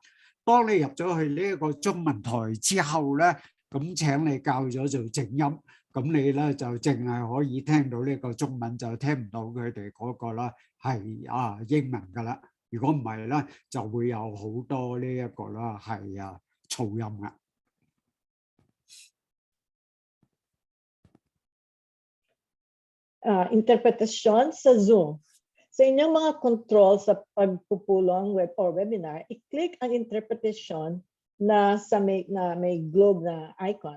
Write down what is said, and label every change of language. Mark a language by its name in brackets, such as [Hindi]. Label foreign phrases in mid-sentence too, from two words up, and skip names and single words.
[Cantonese] 當你入咗去呢一個中文台之後咧，咁請你校咗做靜音，咁你咧就淨係可以聽到呢個中文，就聽唔到佢哋嗰個啦係英文噶啦。如果唔係咧，就會有好多呢一個啦係噪音嘅。 [Filipino] Interpretasyon sa Zoom. Sa inyong mga control sa pagpupulong [English] web or webinar, [Filipino] i-click ang interpretasyon na may globe na icon.